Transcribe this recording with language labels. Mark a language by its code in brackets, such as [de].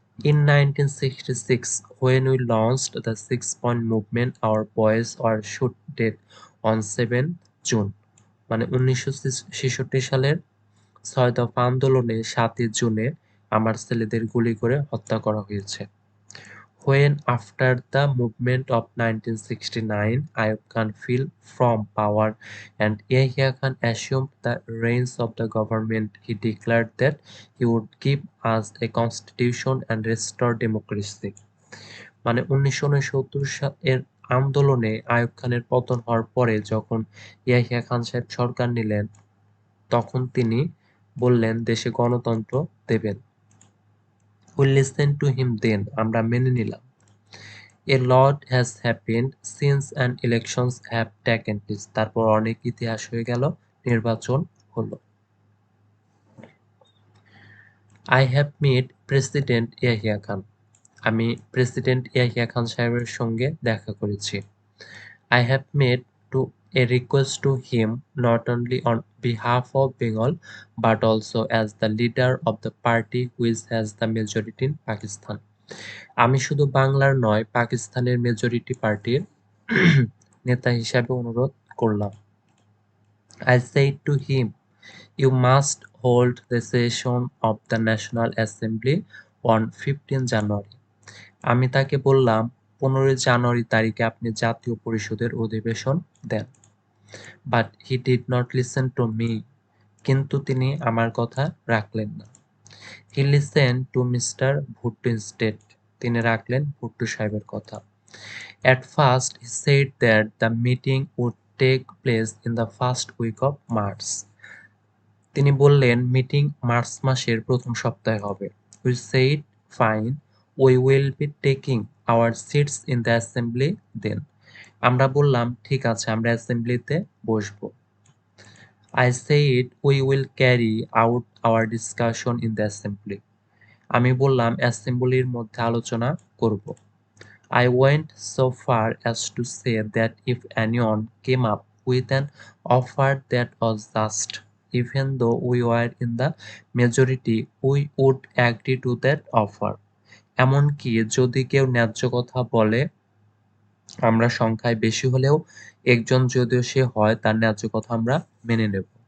[en] In 1966, when we launched the 6-point movement, our boys were shot dead on 7 June. [bn] মানে 1966 সালের 6 দফা আন্দোলনে 7 জুনে আমার ছেলেদের গুলি করে হত্যা করা হয়েছে। [en] When after the movement of 1969, Ayub Khan fell from power and Yahya Khan assumed the reins of the government, he declared that he would give us a constitution and restore democracy. [bn] মানে 1969 এর আন্দোলনে আইয়ুব খানের পতন হওয়ার পরে যখন ইয়াহিয়া খান সাহেব সরকার নিলেন, তখন তিনি বললেন দেশে গণতন্ত্র দেবেন। [en] We listened to him then, [bn] আমরা মেনে নিলাম। [en] A lot has happened since and elections have taken place. [bn] তারপর অনেক ইতিহাস হয়ে গেল, নির্বাচন হলো। [en] I have met President Yahya Khan. [bn] আমি প্রেসিডেন্ট ইয়াহিয়া খান সাহেবের সঙ্গে দেখা করেছি। [en] I have made to a request to him not only on behalf of Bengal but also as the leader of the party which has the majority in Pakistan. [bn] আমি শুধু বাংলার নয় পাকিস্তানের মেজরিটি পার্টির নেতা হিসাবে অনুরোধ করলাম। [en] I said to him, you must hold the session of the National Assembly on 15 January. [bn] আমি তাকে বললাম 15 জানুয়ারি তারিখে আপনি জাতীয় পরিষদের অধিবেশন দেন। [en] But he did not listen to me. [bn] কিন্তু তিনি আমার কথা রাখলেন না। [en] He listened to Mr. Bhutto instead. [bn] তিনি রাখলেন ভুট্টো সাহেবের কথা। [en] At first he said that the meeting would take place in the first week of March. [bn] তিনি বললেন মিটিং মার্চ মাসের প্রথম সপ্তাহে হবে। [en] We said fine, we will be taking our seats in the assembly then. [bn] আমরা বললাম ঠিক আছে আমরা অ্যাসেম্বলিতে বসবো। [en] I said we will carry out our discussion in the assembly. [bn] আমি বললাম অ্যাসেম্বলির মধ্যে আলোচনা করব। [en] I went so far as to say that if anyone came up with an offer that was just, even though we were in the majority, we would agree to that offer. [bn] এমনকি যদি কেউ ন্যায্য কথা বলে, আমরা সংখ্যায় বেশি হলেও একজন যদিও সে হয় তার ন্যায্য কথা আমরা মেনে নেব।